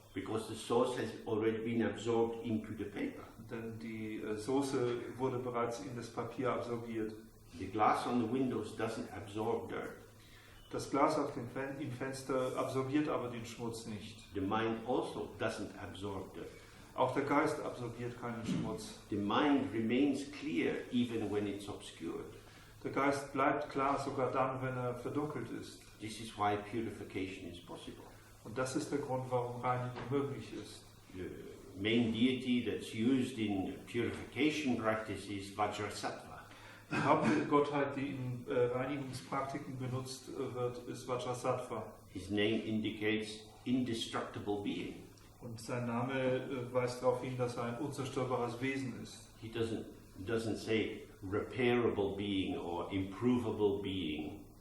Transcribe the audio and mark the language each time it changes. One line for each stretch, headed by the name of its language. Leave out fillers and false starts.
English: Because the sauce has already been absorbed into the paper.
German: Denn die Soße wurde bereits in das Papier absorbiert.
English: The glass on the windows doesn't absorb dirt.
German: Das Glas auf dem im Fenster absorbiert aber den Schmutz nicht.
English: The mind also doesn't absorb dirt.
German: Auch der Geist absorbiert keinen Schmutz.
English: The mind remains clear even when it's obscured.
German: Der Geist bleibt klar, sogar dann, wenn er verdunkelt ist.
English: This is why purification is possible.
German: Und das ist der Grund, warum Reinigung möglich ist.
English: The main deity that's used in purification practice is Vajrasattva.
German: Die Hauptgottheit, die in Reinigungspraktiken benutzt wird, ist Vajrasattva.
English: His name indicates indestructible being.
German: Und sein Name weist darauf hin, dass er ein unzerstörbares Wesen ist.
English: He doesn't say repairable being or improvable being.